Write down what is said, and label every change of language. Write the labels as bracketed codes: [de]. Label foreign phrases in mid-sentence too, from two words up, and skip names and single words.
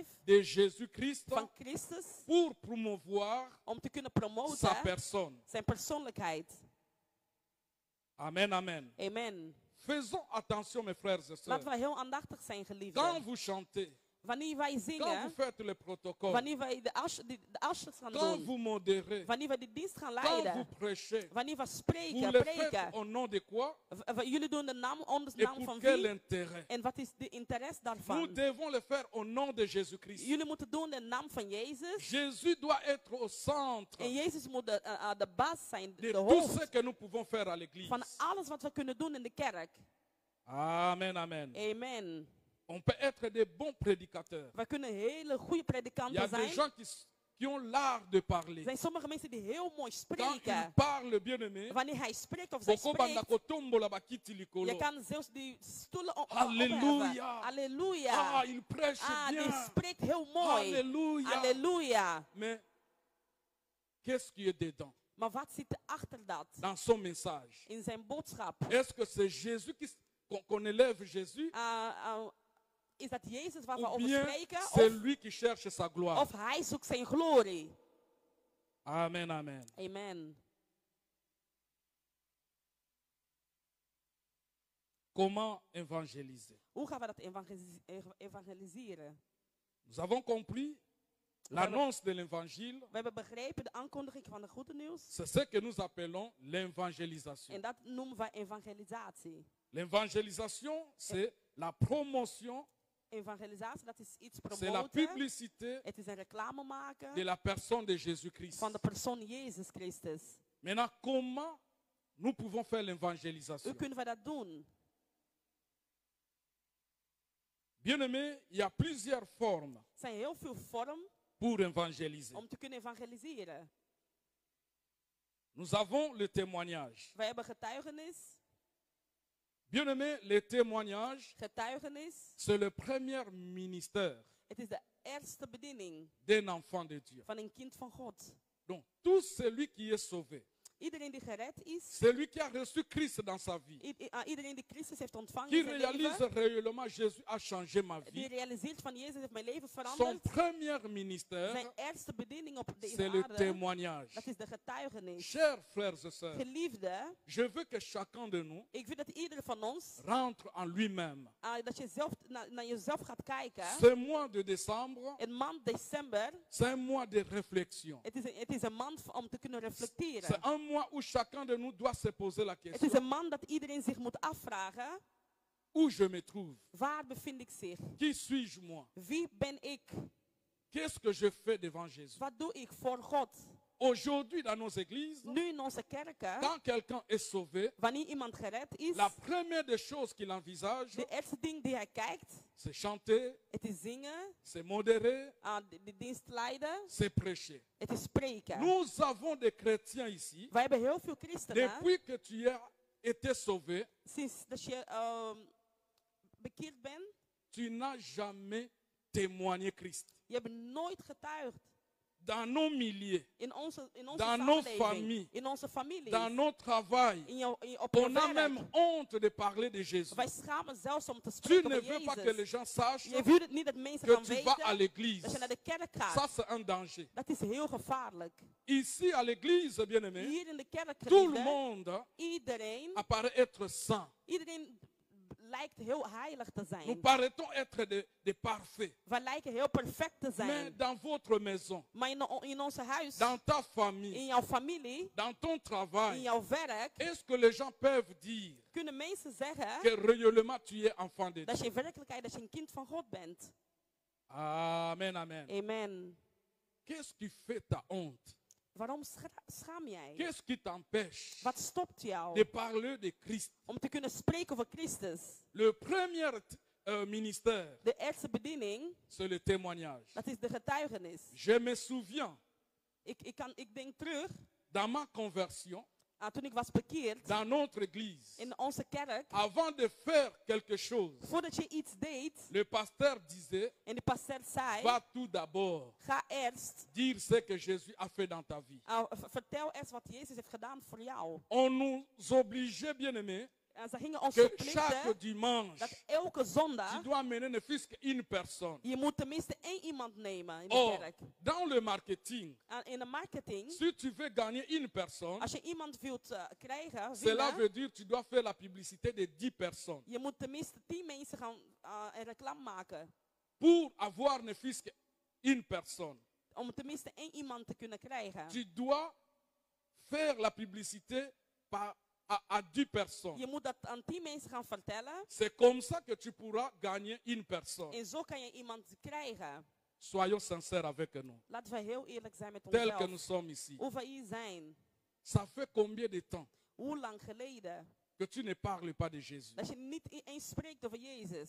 [fr] de Jésus-Christ [nl] van Christus [fr] pour promouvoir [nl] om te kunnen [fr] sa [nl] promoten [fr] personne. [nl] zijn persoonlijkheid. [fr] Amen, amen. [nl] Amen. [fr] Faisons attention, mes frères et [nl] Laten [fr] sœurs. [nl] we heel aandachtig zijn, [fr] Quand [nl] geliefden. [fr] vous chantez, [nl] Wanneer wij [fr] quand vous [nl] zingen, [fr] faites le protocole, [nl] wanneer wij de asjes gaan [fr] quand [nl] doen, [fr] vous modérez, [nl] wanneer we de dienst gaan [fr] quand vous [nl] leiden, [fr] prêchez, [nl] wanneer we [fr] vous [nl] spreken, [fr] le faites [nl] preken, [fr] au nom de quoi [nl] jullie doen de naam onder de [fr] et [nl] naam [fr] pour [nl] van [fr] quel [nl] wie [fr] intérêt? [nl] en wat is de interesse [fr] Nous [nl] daarvan. [fr] devons le faire au nom de Jésus-Christ. [nl] Jullie moeten doen de naam van Jezus. [fr] Jésus doit être au centre [nl] En Jezus moet de baas zijn, [fr] de [nl] de [fr] tout [nl] hoofd [fr] ce que nous pouvons faire à l'Église. [nl] van alles wat we kunnen doen in de kerk. [fr] Amen, amen. [nl] Amen. [fr] On peut être des bons prédicateurs. [nl] We kunnen hele goede [fr] Il y a [nl] predikanten [fr] des [nl] zijn. [fr] gens qui ont l'art de parler. [nl] Er zijn sommige mensen die heel mooi [fr] Quand il [nl] spreken. [fr] parle, bien-aimé, [nl] Wanneer hij spreekt of zij [ln] Boko banda [nl] spreekt, [ln] kotombola bakiti likolo. [nl] je kan zelfs die stoelen [ln] Halleluja. [nl] opheffen. Halleluja. [fr] Ah, il prêche [nl] Die [fr] bien. [nl] spreekt heel mooi. [fr] Alléluia. [nl] Halleluja. [fr] Mais qu'est-ce qui est dedans? [nl] Maar wat zit er achter dat? [fr] Dans son message. [nl] In zijn boodschap. [fr] Est-ce que c'est Jésus qu'on élève Jésus? [nl] Is dat Jezus waar we [fr] Ou [nl] over [fr] bien [nl] spreken? [fr] c'est lui qui cherche sa gloire? [nl] Of hij zoekt zijn glorie? [fr] Amen, amen. [nl] Amen. [fr] Comment évangéliser? [nl] Hoe gaan we dat evangeliseren? [fr] Nous avons compris l'annonce de l'évangile. [nl] We hebben begrepen de aankondiging van de goede nieuws. [fr] C'est ce que nous appelons l'évangélisation. [nl] En dat noemen we evangelisatie. [fr] L'évangélisation, c'est la promotion, [nl] Evangelisatie, dat is iets [fr] c'est la [nl] promoten. [fr] publicité [nl] Het is een reclame maken [fr] de la personne de Jésus-Christ. [nl] van de persoon Jezus Christus. [fr] Maintenant, comment nous pouvons faire [nl] Hoe [fr] l'évangélisation? [nl] kunnen we dat doen? [fr] Bien-aimé, il y a plusieurs formes [nl] Er zijn heel veel vormen [fr] pour évangéliser. [nl] om te kunnen evangeliseren. [fr] Nous avons le témoignage. [nl] We hebben getuigenis. [fr] Bien-aimé, le témoignage, [nl] Getuigenis. [fr] c'est le premier ministère [nl] Het is de eerste bediening [fr] d'un enfant de Dieu. [nl] van een kind van God. [fr] Donc, tout celui qui est sauvé, [nl] Iedereen die gered is. [fr] celui qui a reçu Christ dans sa vie, [nl] Iedereen die Christus heeft ontvangen [fr] qui [nl] in zijn [fr] réalise [nl] leven. [fr] réellement Jésus a changé ma [nl] Die [fr] vie, [nl] realiseert van Jezus heeft mijn leven [fr] son [nl] veranderd. [fr] premier [nl] Zijn [fr] ministère, [nl] eerste bediening op deze [fr] c'est le [nl] aarde. [fr] témoignage. [nl] Dat is de getuigenis. [fr] Chers frères et sœurs, [nl] Geliefde, [fr] je veux que chacun de nous [nl] ik wil dat ieder van ons, [fr] rentre en lui-même. [nl] dat je zelf naar jezelf gaat kijken. [fr] Ce mois de décembre, [nl] In maand december, [fr] c'est un mois de réflexion. [nl] het is een maand om te kunnen [fr] C'est [nl] reflecteren. [fr] un mois où chacun de nous doit se poser la [nl] Het is [fr] question, [nl] een maand dat iedereen zich moet afvragen, [fr] où je me trouve? [nl] waar bevind ik zich? [fr] Qui suis-je moi? [nl] Wie ben ik? [fr] Qu'est-ce que je fais devant Jésus? [nl] Wat doe ik voor God? [fr] Aujourd'hui, dans nos églises, [nl] Nu in onze kerken, [fr] quand quelqu'un est sauvé, [nl] wanneer iemand gered is, [fr] la première des choses qu'il envisage, [nl] de eerste ding die hij kijkt, [fr] c'est chanter, [nl] het is zingen, [fr] c'est modérer, [nl] de dienst leiden, [fr] c'est prêcher. [nl] het is spreken. [fr] Nous avons des chrétiens ici. [nl] Wij hebben heel veel christenen, [fr] Depuis que tu as été sauvé, [nl] sinds dat je bekeerd bent, [fr] tu n'as jamais témoigné Christ. [nl] je hebt nooit getuigd. [fr] Dans nos milliers, [nl] In onze [fr] dans nos [nl] samenleving, [fr] familles, [nl] in onze families, [fr] dans nos travails, [nl] op je [fr] on a [nl] werk. [fr] même honte de parler de Jésus. [nl] Wij schamen zelfs om te [fr] Tu [nl] spreken [fr] ne [nl] over [fr] veux pas que [nl] Jezus. [fr] les gens sachent [nl] Je wilt niet dat mensen [fr] que [nl] gaan [fr] tu vas à [nl] weten [fr] l'église. [nl] dat je naar de kerk [fr] Ça, [nl] gaat. [fr] c'est un danger. [nl] Dat is heel gevaarlijk. [fr] Ici, à l'église, bien-aimé, [nl] Hier in de kerk, [fr] tout le [nl] geliefde, [fr] monde [nl] iedereen [fr] apparaît être saint. [nl] lijkt heel heilig te [fr] Nous [nl] zijn. [fr] paraîtons être des parfaits. [nl] We lijken heel perfect te [fr] Mais [nl] zijn. [fr] dans votre maison, [nl] Maar in ons huis, [fr] dans ta famille, [nl] in jouw familie, [fr] dans ton [nl] in [fr] travail, [nl] jouw werk, [fr] est-ce que les gens peuvent dire [nl] kunnen mensen zeggen [fr] que réellement tu es enfant de [nl] dat [fr] Dieu? [nl] je in werkelijkheid dat je een kind van God bent. [fr] Amen, amen. [nl] Amen. [fr] Qu'est-ce qui fait ta honte? [nl] Waarom schaam jij? [fr] Qu'est-ce qui t'empêche [nl] Wat stopt [fr] de [nl] jou [fr] parler de Christ? [nl] om te kunnen spreken over Christus? [fr] Le premier ministère, [nl] De eerste bediening, [fr] c'est le témoignage. [nl] dat is de getuigenis. [fr] Je me souviens, [nl] Ik denk terug, [fr] dans ma conversion, [nl] Toen ik was bekeerd [fr] dans notre église, [nl] in onze kerk, [fr] avant de faire quelque chose, [nl] voordat je iets deed, [fr] le pasteur disait, [nl] en de pasteur zei, [fr] va tout d'abord [nl] ga eerst, [fr] dire ce que Jésus a fait dans ta vie. [nl] vertel eerst wat Jezus heeft gedaan voor jou. [fr] On nous obligeait, bien aimé, [nl] En ze gingen ons [fr] que [nl] verplichten [fr] chaque dimanche, [nl] dat elke zondag, [fr] tu dois amener ne fût-ce qu'une personne. [nl] je moet tenminste 1 iemand nemen in de [fr] Or, [nl] kerk. [fr] dans le marketing, [nl] En in de marketing, [fr] si tu veux gagner une personne, [nl] als je iemand wilt krijgen, [fr] cela [nl] winnen, [fr] veut dire que tu dois faire la publicité de 10 personnes [nl] je moet tenminste 10 mensen gaan reclame maken. [fr] pour avoir ne fût-ce qu'une personne. [nl] Om tenminste 1 iemand te kunnen krijgen. [fr] Tu dois faire la publicité à 10 personnes. [nl] Je moet dat aan 10 mensen gaan vertellen. [fr] C'est comme ça que tu pourras gagner une personne. [nl] En zo kan je iemand krijgen. [fr] Soyons sincères avec nous. [nl] Laten we heel eerlijk zijn met [fr] Tel que nous [nl] onszelf. [fr] sommes ici. [nl] Hoe we hier zijn. [fr] Ça fait combien de temps [nl] Hoe lang geleden. [fr] que tu ne parles pas de Jésus? [nl] Dat je niet eens spreekt over Jezus.